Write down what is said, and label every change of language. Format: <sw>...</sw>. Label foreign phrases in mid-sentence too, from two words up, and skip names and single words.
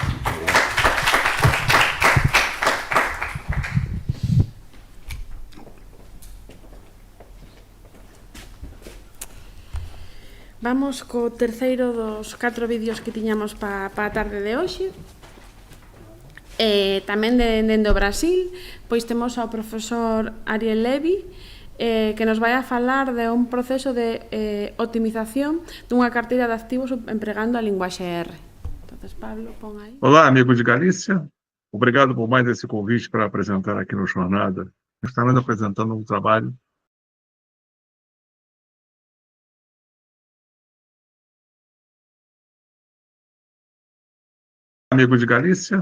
<gl>Vamos co terceiro dos 4 vídeos que tiñamos para a tarde de hoxe. Tamén dende o Brasil, pois temos ao profesor Ariel Levy, que nos vai a falar de un proceso de optimización dunha carteira de activos empregando a linguaxe R. Entonces, Pablo, pon aí.</gl> <pt>Olá, amigos de Galícia. Obrigado por mais esse convite para apresentar aqui no Jornada. Estamos apresentando um trabalho amigos de Galícia.</pt>